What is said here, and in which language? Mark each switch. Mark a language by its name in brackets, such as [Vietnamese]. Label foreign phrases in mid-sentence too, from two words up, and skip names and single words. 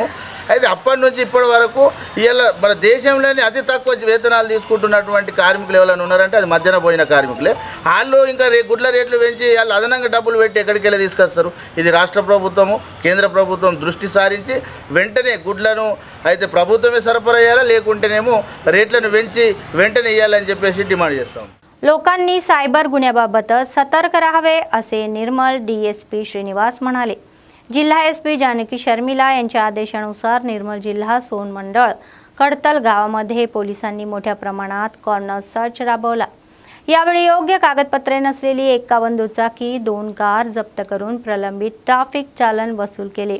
[Telugu] అయితే అప్పటి నుంచి ఇప్పటి వరకు ఇలా మన దేశంలోనే అతి తక్కువ వేతనాలు తీసుకుంటున్నటువంటి కార్మికులు ఎవరైనా ఉన్నారంటే అది మధ్యాహ్న భోజన కార్మికులే. వాళ్ళు ఇంకా గుడ్ల రేట్లు పెంచి వాళ్ళు అదనంగా డబ్బులు పెట్టి ఎక్కడికి వెళ్ళి తీసుకొస్తారు. ఇది రాష్ట్ర ప్రభుత్వము, కేంద్ర ప్రభుత్వం దృష్టి సారించి వెంటనే గుడ్లను అయితే ప్రభుత్వమే సరఫరా చేయాలా, లేకుంటేనేమో రేట్లను పెంచి వెంటనే ఇవ్వాలని చెప్పేసి डिमांड చేస్తాం. [Marathi] लोकांनी सायबर गुन्ह्याबाबत सतर्क राहावे असे निर्मल DSP श्रीनिवास म्हणाले. जिल्हा SP जानकी शर्मिला यांच्या आदेशानुसार निर्मल जिल्हा सोन मंडळ कडतल गावामध्ये पोलिसांनी मोठ्या प्रमाणात कॉर्नर सर्च राबवला. यावेळी योग्य कागदपत्रे नसलेली 51 दुचाकी, 2 कार जप्त करून प्रलंबित ट्रॅफिक चालन वसूल केले.